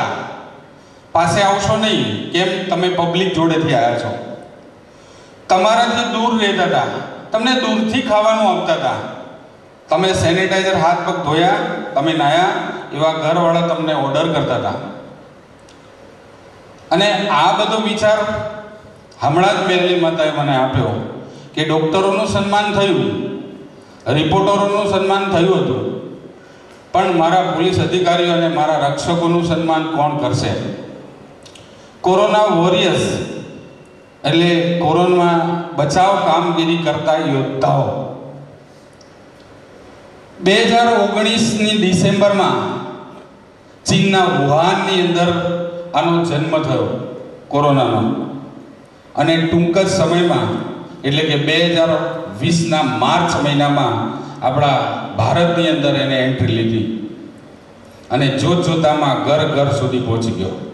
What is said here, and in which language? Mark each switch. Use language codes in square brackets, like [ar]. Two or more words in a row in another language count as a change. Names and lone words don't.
[gu] પાસે આવશો નહીં, કેમ તમે પબ્લિક જોડેથી આયા છો, તમારાથી દૂર [hi] रहता था, [gu] તમને દૂરથી ખાવાનું આપતા થા। તમે સેનિટાઇઝર હાથ પગ ધોયા, તમે નાયા એવા ઘરવાળા તમને ઓર્ડર કરતા થા। અને આ બધો વિચાર હમણાં જ મેલની માતાએ મને આપ્યો કે ડૉક્ટરોનું સન્માન થયું, રિપોર્ટરોનું સન્માન થયું હતું, પણ મારા પુલિસ અધિકારીઓ અને મારા રક્ષકોનું સન્માન કોણ કરશે? કોરોના વોરિયર્સ એટલે કોરોનામાં બચાવ કામગીરી કરતા યોદ્ધાઓ 2019ની ડિસેમ્બરમાં ચીનના વુહાનની અંદર આનો જન્મ થયો કોરોનાનો, અને ટૂંક જ સમયમાં એટલે કે 2020ના માર્ચ મહિનામાં આપણા ભારતની અંદર એને એન્ટ્રી લીધી અને જોતજોતામાં ઘર ઘર સુધી પહોંચી ગયો.